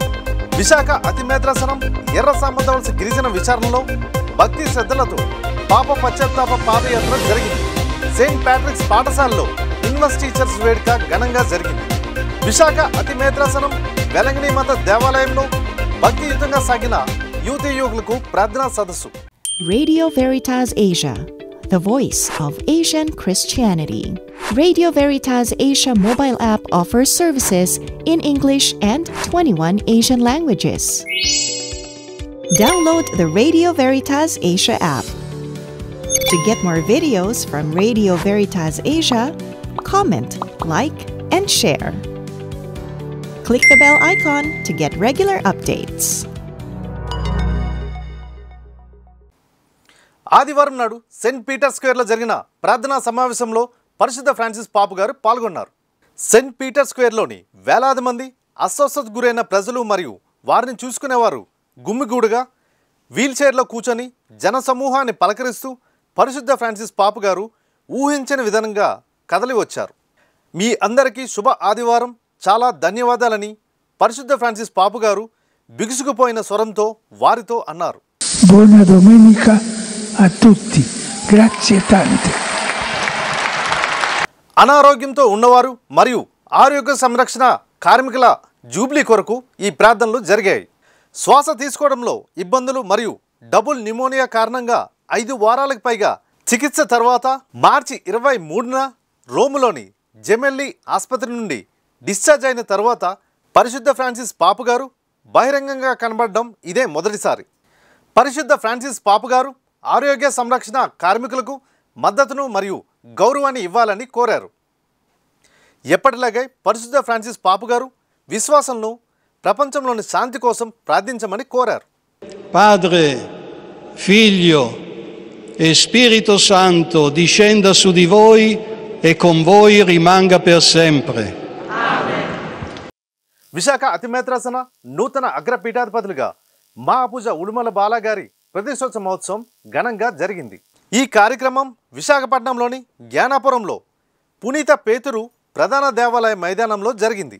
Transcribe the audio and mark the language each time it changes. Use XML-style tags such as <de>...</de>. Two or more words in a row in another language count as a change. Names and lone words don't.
<te>విశాఖ అతిమేత్రాసనం ఎర్ర సామంతవలస గిరిజన విచారణలో భక్తి శ్రద్ధలతో పాప పశ్చాత్తాప పాదయాత్ర జరిగింది. సెయింట్ ప్యాట్రిక్స్ పాఠశాలలో</te> <en>invest teachers</en> <te>వేడుక ఘనంగా జరిగింది. విశాఖ అతిమేత్రాసనం వెలంగిని మత దేవాలయంలో భక్తియుతంగా సాగిన యువతి యువకులకు ప్రార్థనా సదస్సు.</te> <en>Radio Veritas Asia, the voice of Asian Christianity. Radio Veritas Asia mobile app offers services in English and 21 Asian languages. Download the Radio Veritas Asia app. To get more videos from Radio Veritas Asia, comment, like, and share. Click the bell icon to get regular updates.</en> <te>ఆదివారం నాడు సెయింట్ పీటర్ స్క్వేర్లో జరిగిన ప్రార్థనా సమావేశంలో పరిశుద్ధ ఫ్రాన్సిస్ పాపు గారు పాల్గొన్నారు. సెయింట్ పీటర్ స్క్వేర్లోని వేలాది మంది అస్వస్థతకు గురైన ప్రజలు మరియు వారిని చూసుకునేవారు గుమ్మిగూడుగా వీల్చైర్లో కూర్చొని జనసమూహాన్ని పలకరిస్తూ పరిశుద్ధ ఫ్రాన్సిస్ పాపు గారు ఊహించని విధంగా కదలి వచ్చారు. మీ అందరికీ శుభ ఆదివారం, చాలా ధన్యవాదాలని పరిశుద్ధ ఫ్రాన్సిస్ పాపు గారు బిగుసుకుపోయిన స్వరంతో వారితో అన్నారు.</te> <it>Buona domenica a tutti. Grazie tante.</it> <te>అనారోగ్యంతో ఉన్నవారు మరియు ఆరోగ్య సంరక్షణ కార్మికుల జూబ్లీ కొరకు ఈ ప్రార్థనలు జరిగాయి. శ్వాస తీసుకోవడంలో ఇబ్బందులు మరియు</te> <en>double pneumonia</en> <te>కారణంగా 5 వారాలకు పైగా చికిత్స తర్వాత మార్చి 23న రోములోని జెమెల్లీ ఆసుపత్రి నుండి డిశ్చార్జ్ అయిన తర్వాత పరిశుద్ధ ఫ్రాన్సిస్ పాపు గారు బహిరంగంగా కనబడడం ఇదే మొదటిసారి. పరిశుద్ధ ఫ్రాన్సిస్ పాపు గారు ఆరోగ్య సంరక్షణ కార్మికులకు మద్దతును మరియు గౌరవాన్ని ఇవ్వాలని కోరారు. ఎప్పటిలాగే పరిశుద్ధ ఫ్రాన్సిస్ పాపు గారు విశ్వాసంలో ప్రపంచంలోని శాంతి కోసం ప్రార్థించమని కోరారు.</te> <it>Padre, Figlio e Spirito Santo discenda su di voi e con voi rimanga per sempre.</it> <te>విశాఖ అతిమేత్రాసన నూతన అగ్రపీఠాధిపతులుగా మహాపూజ ఉడుమల బాలగారి ప్రతిష్టోత్సవ మహోత్సవం ఘనంగా జరిగింది. ఈ కార్యక్రమం విశాఖపట్నంలోని జ్ఞానాపురంలో పునీత పేతురు ప్రధాన దేవాలయ మైదానంలో జరిగింది.</te>